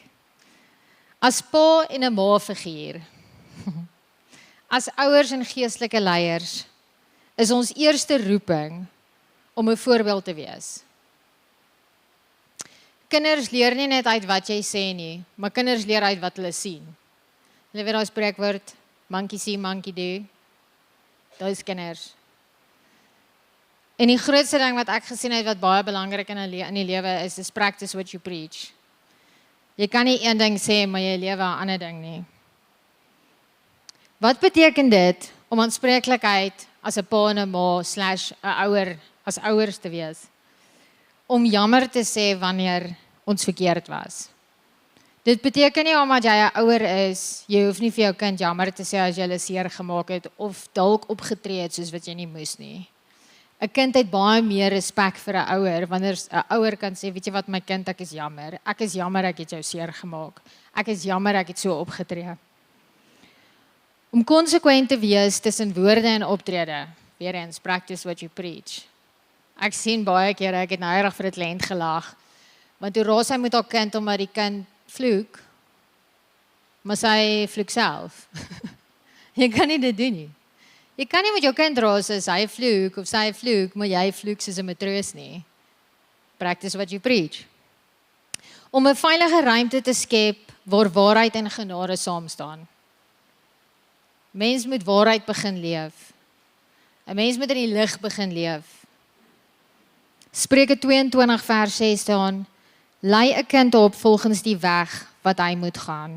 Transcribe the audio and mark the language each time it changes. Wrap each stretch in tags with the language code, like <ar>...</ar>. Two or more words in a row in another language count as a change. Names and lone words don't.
<af>As pa en 'n ma figuur, as ouers en geestelike leiers, is ons eerste roeping om 'n voorbeeld te wees. Kinders leer nie net uit wat jy sê nie, maar kinders leer uit wat hulle sien. Hulle weet daai spreekwoord,</af> <en>monkey see, monkey do.</en> <af>Dit is kinders. En die grootste ding wat ek gesien het wat baie belangrik in die lewe is</af> <en>practice what you preach.</en> <af>Jy kan nie een ding sê, maar jy lewe 'n ander ding nie. Wat beteken dit om aanspreeklikheid as 'n pa en 'n ma / 'n ouer as ouers te wees? Om jammer te sê wanneer ons verkeerd was. Dit beteken nie omdat jy 'n ouer is, jy hoef nie vir jou kind jammer te sê as jy hulle seer gemaak het of dalk opgetree het soos wat jy nie moes nie. 'n Kind het baie meer respek vir 'n ouer wanneer 'n ouer kan sê, weet jy wat my kind, ek is jammer ek het jou seer gemaak. Ek is jammer ek het so opgetree. Om konsekwent te wees tussen woorde en optrede, weer eens</af> <en>practice what you preach.</en> <af>Ek sien baie kere, ek het nou reg vir 'n kliënt gelag, want toe raas hy met haar kind omdat die kind vloek, maar sy vloek self. Jy kan nie dit doen nie. Jy kan nie met jou kind raas as hy vloek of sy vloek, maar jy vloek soos 'n matroos nie.</af> <en>Practice what you preach.</en> <af>Om 'n veilige ruimte te skep waar waarheid en genade saam staan. Mens moet waarheid begin leef. 'n Mens moet in die lig begin leef. Spreuke 22 vers 6 staan, lei 'n kind op volgens die weg wat hy moet gaan.</af>